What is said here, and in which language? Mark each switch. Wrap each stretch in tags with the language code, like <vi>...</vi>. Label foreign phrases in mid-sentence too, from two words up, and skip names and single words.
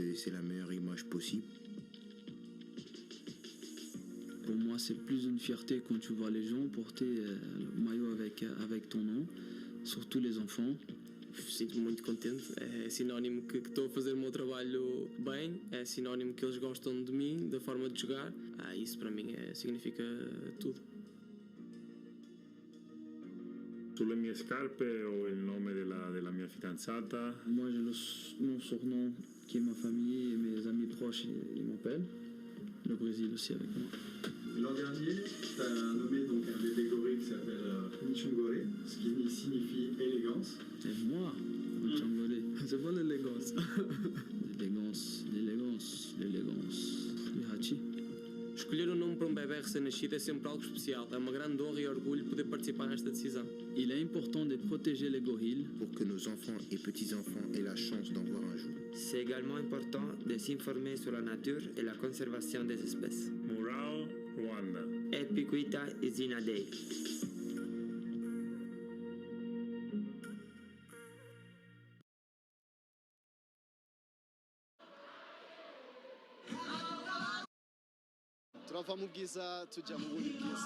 <fr>laisser la meilleure image possible. Pour moi, c'est plus une fierté quand tu vois les gens porter le maillot avec ton nom, surtout les enfants.</fr> <pt>Sinto-me muito contente, é sinónimo que estou a fazer o meu trabalho bem, é sinónimo que eles gostam de mim, da forma de jogar. Isso para mim significa tudo.</pt> <it>Sulle mie scarpe ho il nome della mia fidanzata.</it> <fr>Moi, j'ai mon surnom qui est ma famille et mes amis proches, ils m'appellent. Le Brésil aussi avec moi. L'an dernier, tu as nommé donc un bébé gorille qui s'appelle Michongore, ce qui signifie élégance. Et moi, Michongore, c'est pas l'élégance. L'élégance. Le hachi.</fr> <pt>Escolher o nome para um bebê recém-nascido é sempre algo especial. É uma grande honra e orgulho poder participar nesta decisão.</pt> <fr>Il est important de protéger les gorilles pour que nos enfants et petits-enfants aient la chance d'en voir un jour. C'est également important de s'informer sur la nature et la conservation des espèces.</fr> <rw>Murao, Rwanda. Et wokwita, izina. turava mu bwiza tujya mu bundi bwiza.</rw>